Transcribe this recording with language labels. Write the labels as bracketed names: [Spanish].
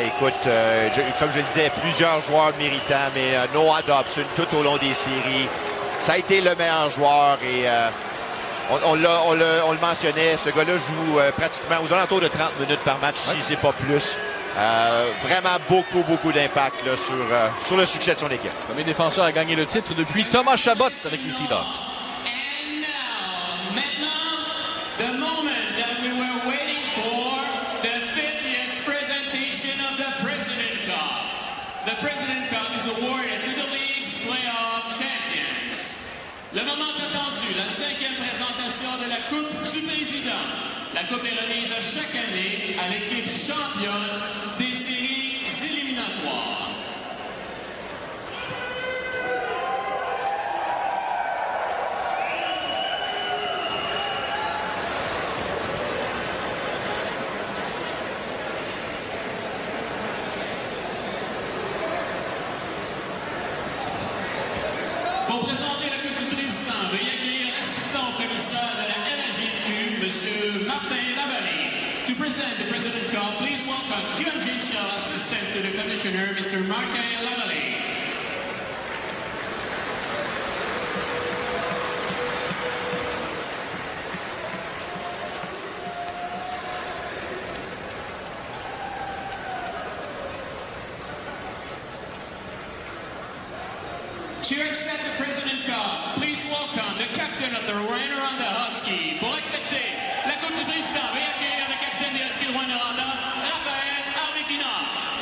[French] Écoute, comme je le disais, plusieurs joueurs méritants, mais Noah Dobson, tout au long des séries, ça a été le meilleur joueur et on le mentionnait, ce gars-là joue pratiquement aux alentours de 30 minutes par match, si c'est pas plus. Vraiment beaucoup d'impact sur le succès de son équipe. Le premier défenseur a gagné le titre depuis Thomas Chabot avec les Sea Dogs. [English] And now, [French] maintenant, [English] the moment that we were waiting for, the 50th presentation of the President Cup. The President Cup is awarded to the league's playoff champions. [French] Le moment attendu, la 5e présentation de la Coupe du Président. La Coupe est remise chaque année à l'équipe championne des séries éliminatoires. Pour présenter la Coupe du Président, veuillez accueillir l'assistant au commissaire de la LHJMQ, M. Martin Lavallée. [English] To present the President Cup, please welcome QMJHL Assistant to the Commissioner, Mr. Martin Lavallée. To accept the President Cup, please welcome the captain of the Rwanda Husky. [French] Pour accepter la Coupe du Président, veuillez accueillir le capitaine des Huskies de Rwanda, Raphaël Harvey-Pinard.